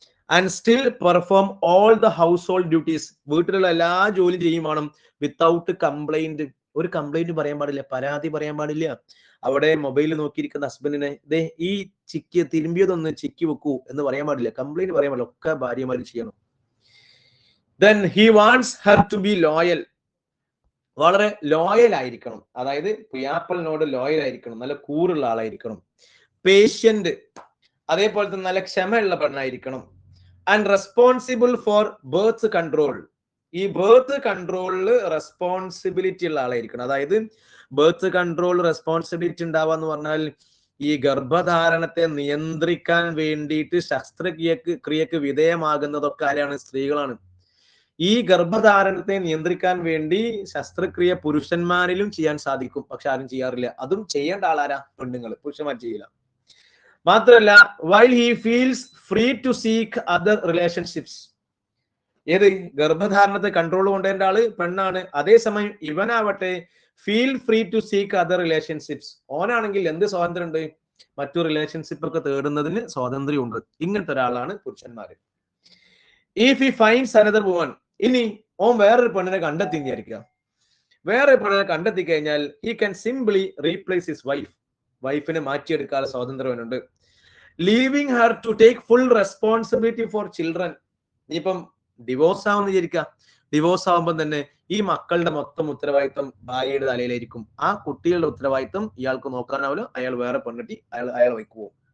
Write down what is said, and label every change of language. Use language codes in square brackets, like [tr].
[en] and still perform all the household duties, [ml] വീട്ടിലുള്ള എല്ലാ ജോലിയും ചെയ്യും വേണം. [en] without complaint, [ml] ഒരു കംപ്ലൈന്റ് പറയാൻ പാടില്ല, പരാതി പറയാൻ പാടില്ല. അവിടെ മൊബൈൽ നോക്കിയിരിക്കുന്ന ഹസ്ബൻഡിനെ ദേ ഈ തിരുമ്പിയതൊന്ന് ചിക്കി വെക്കൂ എന്ന് പറയാൻ പാടില്ല, കംപ്ലൈന്റ് പറയാൻ പാടില്ല. ഒക്കെ ഭാര്യമാര് ചെയ്യണം. [en] Then he wants her to be loyal, [ml] വളരെ ലോയൽ ആയിരിക്കണം. അതായത് പുയ്യാപ്പളിനോട് ലോയൽ ആയിരിക്കണം, നല്ല കൂറുള്ള ആളായിരിക്കണം. പേഷ്യന്റ്, അതേപോലെ തന്നെ നല്ല ക്ഷമയുള്ള പെണ്ണായിരിക്കണം. [en] and responsible for birth control, [ml] ഈ ബേർത്ത് കൺട്രോളില് റെസ്പോൺസിബിലിറ്റി ഉള്ള ആളായിരിക്കണം. അതായത് ബേർത്ത് കൺട്രോൾ റെസ്പോൺസിബിലിറ്റി ഉണ്ടാവുക എന്ന് പറഞ്ഞാൽ ഈ ഗർഭധാരണത്തെ നിയന്ത്രിക്കാൻ വേണ്ടിയിട്ട് ശസ്ത്രക്രിയക്ക് വിധേയമാകുന്നതൊക്കെ ആരാണ്? സ്ത്രീകളാണ്. ഈ ഗർഭധാരണത്തെ നിയന്ത്രിക്കാൻ വേണ്ടി ശസ്ത്രക്രിയ പുരുഷന്മാരിലും ചെയ്യാൻ സാധിക്കും, പക്ഷെ ആരും ചെയ്യാറില്ല. അതും ചെയ്യേണ്ട ആളാരാ? പെണ്ണുങ്ങൾ, പുരുഷന്മാർ ചെയ്യില്ല. മാത്രമല്ല [en] while he feels free to seek other relationships, [ml] ഏത് ഗർഭധാരണത്തെ കൺട്രോൾ കൊണ്ടേണ്ട ആള് പെണ്ണാണ്. അതേസമയം ഇവനാവട്ടെ [en] feel free to seek other relationships, [ml] ഓനാണെങ്കിൽ എന്ത് സ്വാതന്ത്ര്യം ഉണ്ട്? മറ്റു റിലേഷൻഷിപ്പ് ഒക്കെ തേടുന്നതിന് സ്വാതന്ത്ര്യം ഉണ്ട്. ഇങ്ങനത്തെ ഒരാളാണ് പുരുഷന്മാര്. [en] if he finds another woman, [ml] ഇനി ഓൻ വേറൊരു പെണ്ണിനെ കണ്ടെത്തി വിചാരിക്കുക. വേറൊരു പെണ്ണിനെ കണ്ടെത്തി കഴിഞ്ഞാൽ [en] he can simply replace his wife. [ml] വൈഫിനെ മാറ്റിയെടുക്കാനുള്ള സ്വാതന്ത്ര്യമുണ്ട്. [en] Leaving her to take full responsibility for children. [ml] ഇനിയിപ്പം ഡിവോഴ്സ് ആവുമെന്ന് വിചാരിക്കുക. ഡിവോഴ്സ് ആവുമ്പോൾ തന്നെ ഈ മക്കളുടെ മൊത്തം ഉത്തരവാദിത്വം ഭാര്യയുടെ തലയിലായിരിക്കും. ആ കുട്ടികളുടെ ഉത്തരവാദിത്വം ഇയാൾക്ക് നോക്കാനാവില്ല. അയാൾ വേറെ പെണ്ണിട്ടി അയാൾ വയ്ക്കുവോ.